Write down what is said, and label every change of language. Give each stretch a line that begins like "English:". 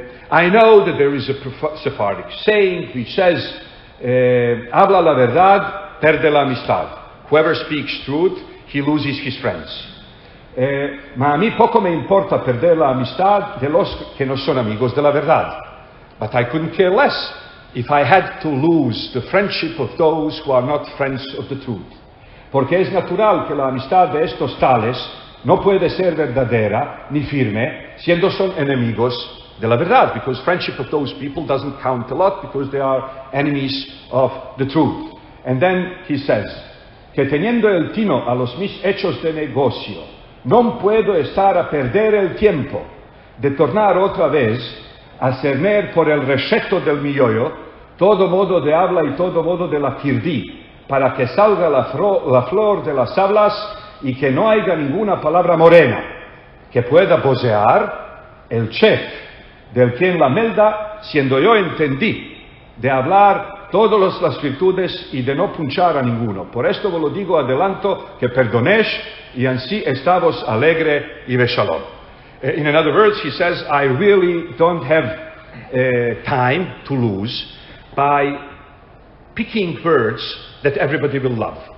English: I know that there is a Sephardic saying which says,
Ladino: habla la verdad, perde la amistad.
English: Whoever speaks truth, he loses his friends.
Ladino: Ma a mí poco me importa perder la amistad de los que no son amigos de la verdad.
English: But I couldn't care less if I had to lose the friendship of those who are not friends of the truth.
Ladino: Porque es natural que la amistad de estos tales no puede ser verdadera ni firme, siendo son enemigos de la verdad,
English: because friendship of those people doesn't count a lot, because they are enemies of the truth. And then he says,
Ladino: que teniendo el tino a los mis hechos de negocio, non puedo estar a perder el tiempo de tornar otra vez a cerner por el receto del miollo todo modo de habla y todo modo de la quirdí, para que salga la flor de las hablas y que no haya ninguna palabra morena que pueda vocear el chef del quien la melda, siendo yo entendí de hablar todas las virtudes y de no punchar a ninguno. Por esto vos lo digo adelanto, que perdonéis y ansí estamos alegre y beshalom.
English: In other words, he says, I really don't have time to lose by picking words that everybody will love.